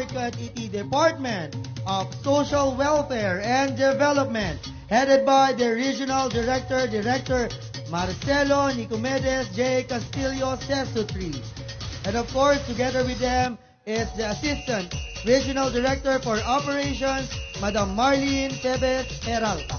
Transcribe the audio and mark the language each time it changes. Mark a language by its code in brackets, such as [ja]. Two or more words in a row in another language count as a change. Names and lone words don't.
[ilo] kat iti [en] Department of Social Welfare and Development, headed by the Regional Director, Director Marcelo Nicomedes J. Castillo Sesutri. And of course, together with them is the Assistant Regional Director for Operations, Madam Marlene Tebes Peralta.